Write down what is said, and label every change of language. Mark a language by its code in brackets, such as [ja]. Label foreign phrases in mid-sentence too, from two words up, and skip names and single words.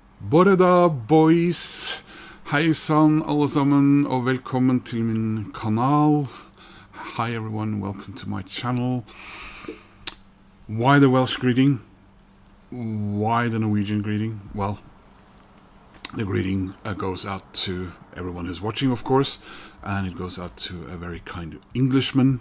[cy] Boreda boys, [no] hei sann alle sammen, og velkommen til min kanal. [en] Hi everyone, welcome to my channel. Why the Welsh greeting? Why the Norwegian greeting? Well, the greeting goes out to everyone who's watching, of course, and it goes out to a very kind Englishman.